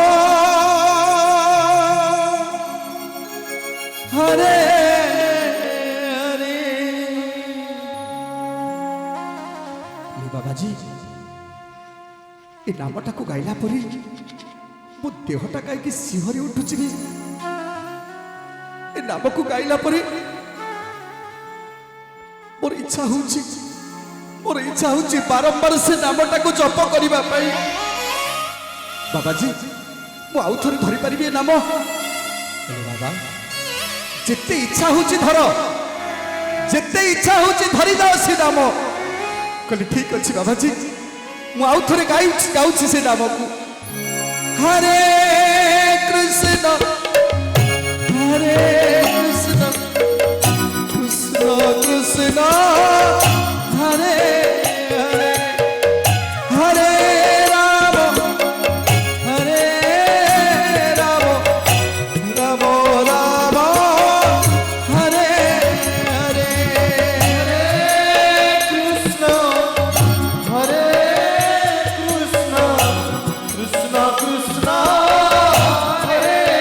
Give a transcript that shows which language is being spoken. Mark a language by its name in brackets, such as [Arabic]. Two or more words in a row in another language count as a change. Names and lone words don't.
[Odia] ହରେ ହରେ ବାବାଜୀ ଏ ନାମଟା କୁ ଗାଇଲା ପରି ମୋ ଦେହଟା କହିଁ ସିହରି ଉଠୁଛି ନାମ କୁ ଗାଇଲା ପରେ ମୋର ଇଚ୍ଛା ହଉଛି ବାରମ୍ବାର ସେ ନାମଟା କୁ ଜପ କରିବା ପାଇଁ ବାବାଜୀ ମୁଁ ଆଉ ଥରେ ଧରି ପାରିବେ ନାମ ବାବା ଯେତେ ଇଚ୍ଛା ହଉଛି ଧର ଯେତେ ଇଚ୍ଛା ହଉଛି ଧରି ଯାଅ ସେ ନାମ କହିଲେ ଠିକ୍ ଅଛି ବାବାଜୀ ମୁଁ ଆଉ ଥରେ ଗାଉଛି ସେ ନାମ କୁ हरे कृष्ण हरे कृष्ण कृष्ण कृष्ण हरे हरे हरे राम हरे राम राम राम हरे हरे हरे कृष्ण हरे कृष्ण कृष्ण कृष्ण हरे